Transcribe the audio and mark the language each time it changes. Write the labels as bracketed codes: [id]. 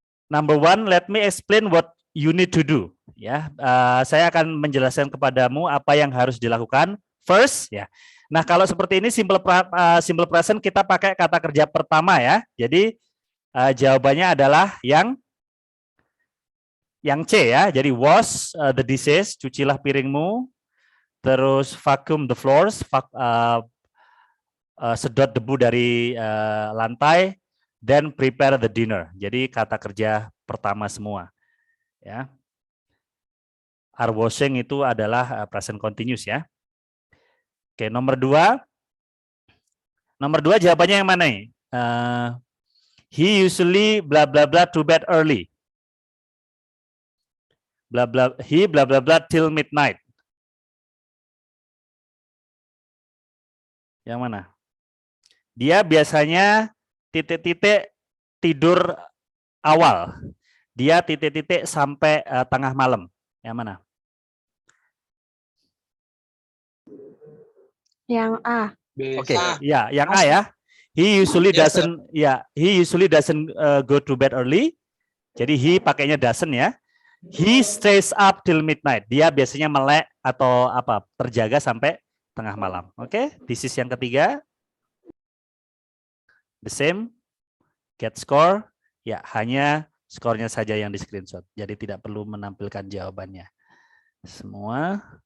[en] Number 1, let me explain what you need to do. [id] Ya, saya akan menjelaskan kepadamu apa yang harus dilakukan. First, ya. Nah, kalau seperti ini simple present kita pakai kata kerja pertama ya. Jadi jawabannya adalah yang C ya. Jadi [en] wash the dishes, [id] cucilah piringmu. Terus [en] vacuum the floors, [id] sedot debu dari lantai. [en] Then prepare the dinner. [id] Jadi kata kerja pertama semua. Ya. Are washing itu adalah present continuous ya. Oke, nomor 2. Nomor 2 jawabannya yang mana nih? [en] He usually bla bla bla to bed early. He bla bla bla till midnight. [id] Yang mana? Dia biasanya titik-titik tidur awal. Dia titik-titik sampai tengah malam. Yang mana? Yang A. Oke, ya, yang A ya. [en] He usually doesn't, he usually doesn't go to bed early. [id] Jadi [en] he [id] pakainya [en] doesn't ya. He stays up till midnight. [id] Dia biasanya melek atau apa terjaga sampai tengah malam. [en] Oke, this is [id] yang ketiga. [en] The same. Get score. [id] Ya, hanya skornya saja yang di screenshot. Jadi tidak perlu menampilkan jawabannya. Semua.